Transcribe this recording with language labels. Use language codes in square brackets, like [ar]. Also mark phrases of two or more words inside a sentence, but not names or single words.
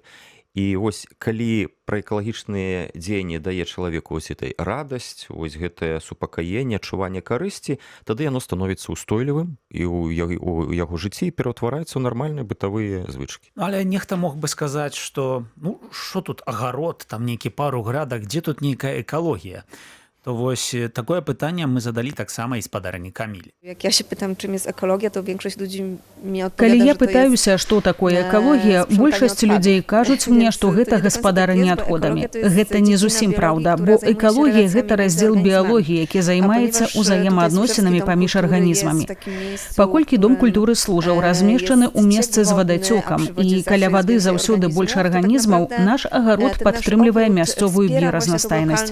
[be] І вось калі пра экалагічныя дзеянні дае чалавеку вось этой радасць, вось гэтае супакаенне, адчуванне карысці, тады яно становіцца устойлівым і ў яго жыцці пераўтвараецца ў нармальныя бытавыя звычкі. Але нехта мог бы сказаць, што ну што тут агарод, там нейкі пару градак, дзе тут нейкая экалогія? То вось такое пытанне мы задалі таксама і спадарні Камілі. [pl] Jak ja się pytam, czym jest ekologia, to większość ludzi mi [be] Калі [pl] odpowiada, [be] я [pl] że to jest [be] пытаюся, што такое экалогія, большасць людзей кажуць мне, што гэта гаспадаранне адходамі. Гэта не зусім праўда, бо экалогія гэта раздзел біялогіі, які займаецца ўзаемаадносінамі паміж арганізмамі. Паколькі дом культуры служаў размешчаны ў месцы з вадацёкам, і каля вады заўсёды больш арганізмаў, наш агарод падтрымлівае мясцовую біразнастайнасць.